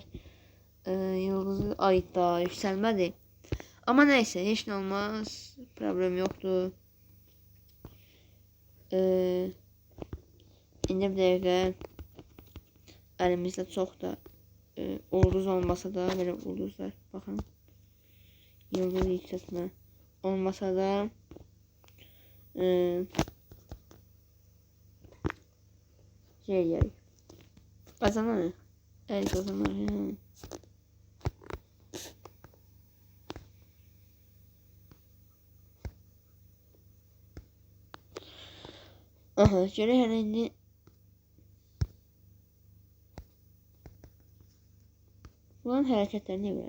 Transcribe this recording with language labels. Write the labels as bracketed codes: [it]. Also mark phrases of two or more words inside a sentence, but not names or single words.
[az] Yıldızı ayda yüksəlmədi. Amma nəysə, heç nə olmaz. Problem yoxdur. İndi bir dəqiqə əlimizdə çox da ulduz olmasa da belə ulduzlar. Baxın. Yıldız yükseltmə olmasa da şey yerik. [tr] Kazanır. Evet kazanır. Aha şöyle herhalde bunun hareketlerini görelim.